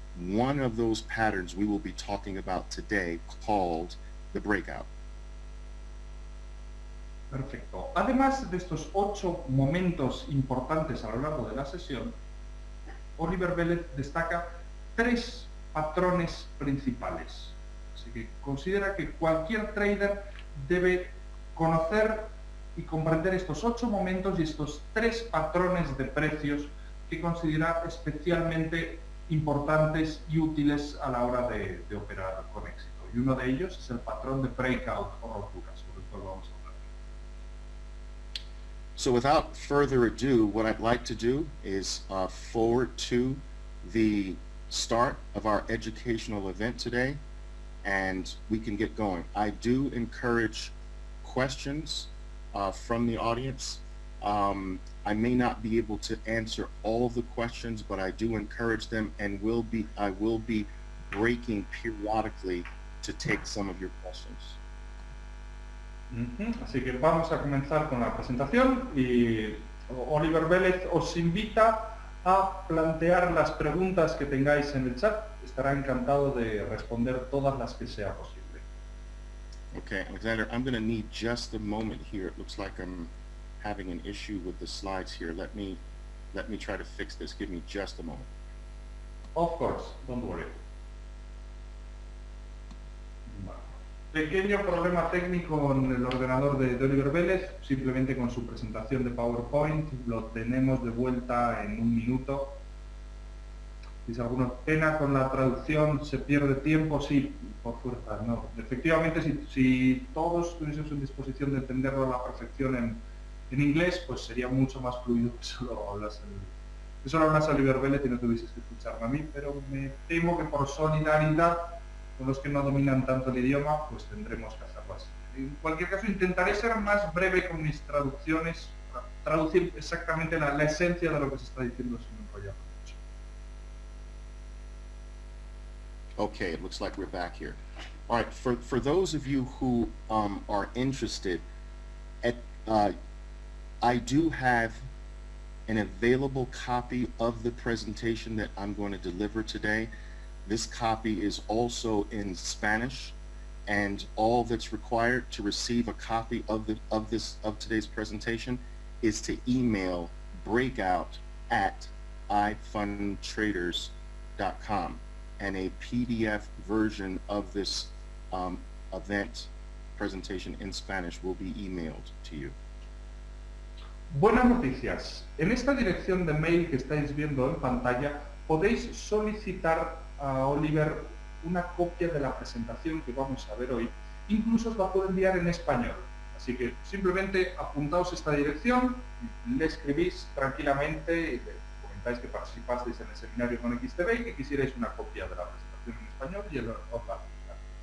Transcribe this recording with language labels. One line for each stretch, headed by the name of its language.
English: One of those patterns we will be talking about today, called the breakout.
Spanish: Perfecto. Además de estos 8 momentos importantes a lo largo de la sesión, Oliver Velez destaca 3 patrones principales. Así que considera que cualquier trader debe conocer y comprender estos 8 momentos y estos 3 patrones de precios que considera especialmente importantes y útiles a la hora de operar con éxito. Y uno de ellos es el patrón de breakout o rotura, sobre el cual vamos a hablar.
English: So without further ado, what I'd like to do is forward to the start of our educational event today, and we can get going. I do encourage questions from the audience. I may not be able to answer all of the questions, but I do encourage them, and I will be breaking periodically to take some of your questions.
Spanish: Así que vamos a comenzar con la presentación y Oliver Velez os invita a plantear las preguntas que tengáis en el chat. Estará encantado de responder todas las que sea posible.
English: Okay, Alexander, I'm going to need just a moment here. It looks like I'm having an issue with the slides here. Let me try to fix this. Give me just a moment. Of course, don't worry.
Spanish: Pequeño problema técnico en el ordenador de Oliver Velez, simplemente con su presentación de PowerPoint. Lo tenemos de vuelta en un minuto. Dice alguna pena con la traducción, se pierde tiempo, sí, por fuerza, no. Efectivamente, si todos tuviésemos en disposición de entenderlo a la perfección en inglés, pues sería mucho más fluido que solo hablas a Oliver Velez y no tuvieses que escucharme a mí, pero me temo que por solidaridad con los que no dominan tanto el idioma, pues tendremos que hacerlo así. En cualquier caso, intentaré ser más breve con mis traducciones, para traducir exactamente la esencia de lo que se está diciendo sin enrollar mucho.
English: Okay, it looks like we're back here. All right, for those of you who are interested, at I do have an available copy of the presentation that I'm going to deliver today. This copy is also in Spanish, and all that's required to receive a copy of today's presentation is to email breakout@ifundtraders.com, and a PDF version of this event presentation in Spanish will be emailed to you.
Spanish: Buenas noticias. En esta dirección de mail que estáis viendo en pantalla podéis solicitar a Oliver una copia de la presentación que vamos a ver hoy. Incluso os la puedo enviar en español. Así que simplemente apuntaos esta dirección, le escribís tranquilamente y le comentáis que participasteis en el seminario con XTB y que quisierais una copia de la presentación en español y él os la enviará.